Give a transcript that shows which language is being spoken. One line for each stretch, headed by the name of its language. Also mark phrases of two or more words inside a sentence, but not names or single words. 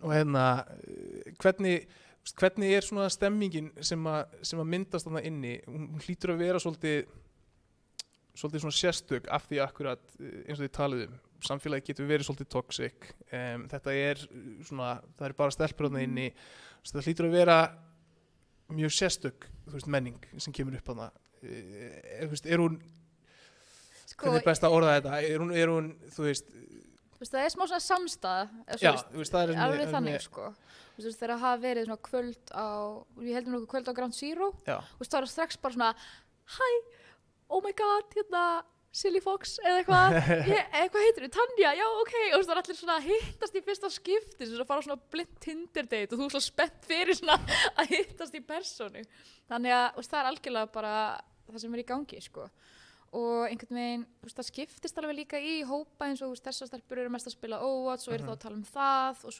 Icelandic: Og hvernig er svona stemmingin sem að myndast þarna inni, hún hlýtur að vera svolítið svona sérstök af því akkurat eins og þið talið samfélagi getur verið svolítið toxic þetta svona, það er bara stelpur þarna inni það hlýtur að vera mjög sérstök þú veist, menning sem kemur upp þarna er hún hvernig er best að orða þetta er hún þú veist það er smá svona samstæða það er alveg þannig sko þú veist þegar það hafa verið svona kvöld á ég heldur nokkuð kvöld á Ground Zero og það var strax bara svona hæ
English: oh my god,
Icelandic: hérna, Silly Fox eða eitthvað, hvað heitir þú, Tanja, já, ok, og það er allir svona að hittast í fyrsta skipti, sem að fara svona
English: blind Tinder date
Icelandic: og þú er svona spennt fyrir svona að hittast í persónu. Þannig að það er algjörlega bara það sem er í gangi, sko. Og einhvern veginn, það skiptist alveg líka í hópa eins og þessar stelpur eru mest að spila Overwatch og eru þá að tala um það og svo